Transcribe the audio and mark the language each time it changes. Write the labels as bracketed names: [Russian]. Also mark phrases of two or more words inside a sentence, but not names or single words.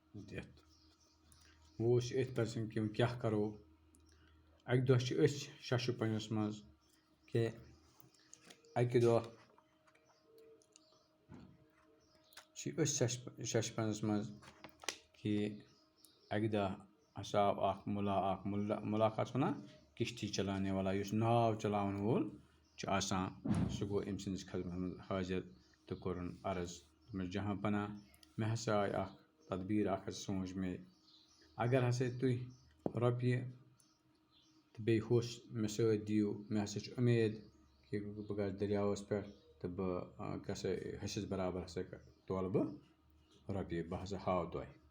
[Kashmiri] وہ اوس أتھۍ پٮ۪ٹھ کہ کیٛاہ کرو، اَکہِ دۄہ چھِ أسۍ شَشوپنَس منٛز کہِ اَکہِ دۄہ چھِ أسۍ شَشوپنَس منٛز کہِ اَکہِ دۄہ ہسا آو اکھ مُلا کَتھ چھِ وَنان [Urdu] کِشتی چلانے والا [Kashmiri] یُس ناو چلاوَن وول چھُ آسان سُہ گوٚو أمۍ سٕنٛدِس خدمتس منٛز حٲضِر تہٕ کوٚرُن عرض دوٚپمَس جہاں پناہ مےٚ ہسا آے اکھ تدبیٖر اکھ حظ سوٗنٛچ مےٚ اگر ہسا تُہۍ رۄپیہِ تہٕ بیٚیہِ ہوٚس مےٚ سۭتۍ دِیِو مےٚ ہسا چھُ اُمید کہِ بہٕ گژھٕ دٔریاوَس پٮ۪ٹھ تہٕ بہٕ ہسا حِصَس برابر ہسا تولہٕ بہٕ رۄپیہِ بہٕ ہسا ہاو تۄہہِ